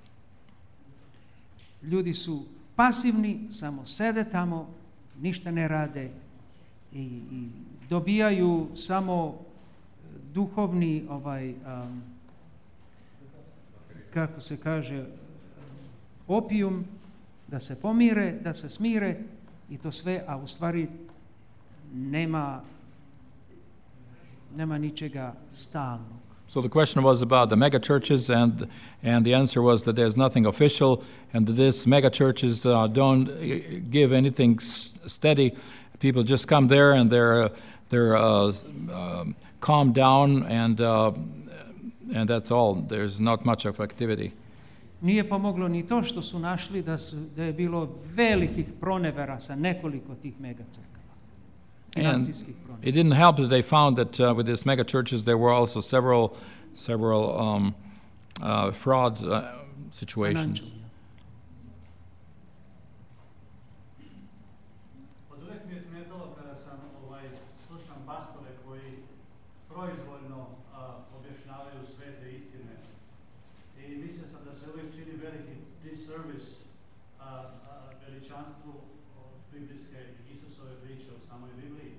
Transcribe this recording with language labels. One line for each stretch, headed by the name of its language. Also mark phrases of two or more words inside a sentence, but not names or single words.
Serbian: Ljudi su pasivni, samo sede tamo, ništa ne rade i dobijaju samo duhovni kako se kaže, opijum, da se pomire, da se smire i to sve, a u stvari nema ničega stalnog.
English: So the question was about the mega churches, and the answer was that there's nothing official, and that these mega churches don't give anything steady. People just come there and they're calmed down, and that's all. There's not much of activity.
Serbian: Nije pomoglo ni to što su našli da je bilo velikih pronevera sa nekoliko tih mega crkava.
English: And it didn't help that they found that with these mega churches there were also several fraud situations.
Serbian: Od uvijek mi je smetalo kada sam slušam pastore koji proizvoljno objašnjavaju svete istine. I mislio sam da se uvijek čini veliki disservice veličanstvu biblijske Isusove priče o samoj Bibliji.